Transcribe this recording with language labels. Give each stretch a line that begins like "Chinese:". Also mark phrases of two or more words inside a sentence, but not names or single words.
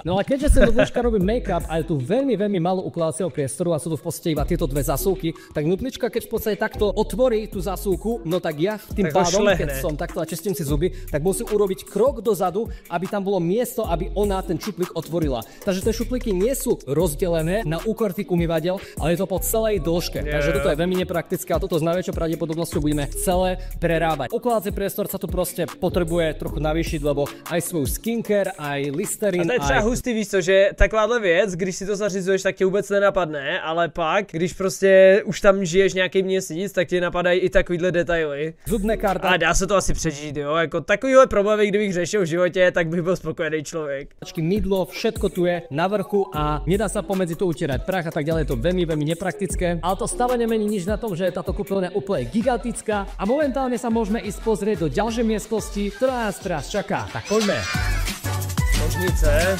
Slovak: No ale keďže si nudlička robí make-up a je tu veľmi málo ukladacieho priestoru a sú tu v podstate iba tieto dve zasúky, tak nudlička keď v podstate takto otvorí tú zasúku, no tak ja tým pádom, keď som takto a čistím si zuby, tak musím urobiť krok dozadu, aby tam bolo miesto, aby ona ten šuplík otvorila. Takže tie šuplíky nie sú rozdelené na úkor tých umývadiel, ale to po celej dĺžke, takže toto je veľmi nepraktické a toto s najväčšou pravdepodobnosťou budeme celé prerábať. Ukladací priestor sa tu proste potrebuje trochu navýšiť, lebo aj svoj skincare, aj Listerin.
Czech: A to je třeba hustý, víš co, že takováhle věc, když si to zařizuješ, tak tě vůbec nenapadne, ale pak, když prostě už tam žiješ nějaký měsíc, tak ti napadají i takovýhle detaily.
Slovak: Zubné karta.
Czech: A dá se to asi přežít, jo, jako takovýhle problémy, kdybych řešil v životě, tak bych byl spokojený člověk.
Slovak: Mydlo, všetko tu je na vrchu a nedá sa pomedzi to utierať prach a tak ďalej, to veľmi nepraktické. Ale to stále nemení nič na tom, že je táto kúpeľňa úplne gigantická a momentálne sa môžeme ísť pozrieť do ďalšej miestnosti, ktorá nás teraz čaká. Tak poďme.
Czech: Ložnice.